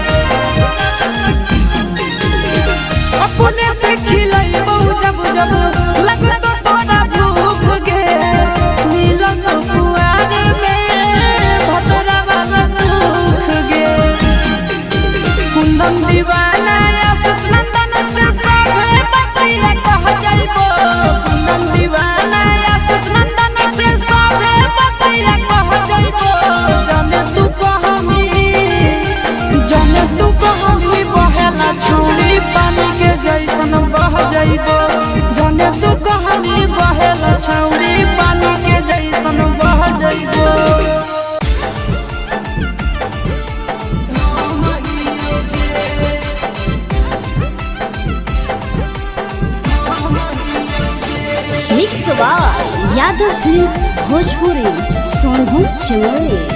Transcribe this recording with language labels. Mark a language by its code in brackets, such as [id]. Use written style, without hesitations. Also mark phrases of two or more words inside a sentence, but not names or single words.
[mag] अपने से खिलैबो जब जब लगतो तोरा भूख गे मिलन कुआर में भतरा वाला सुख गे कुंदन दीवाना आशीष नंदन से सभे बतिया कह जइबो कुंदन दीवाना आशीष नंदन से सभे बतिया कह जइबो जाने तू कहमी बहेला छौड़ी पानी के जइसन बह जइबो जाने तू कहमी बहेला छौड़ी पानी के जइसन बह जइबो [en] Mix by यादव फिल्म्स भोजपुरी सोनू चुनरी।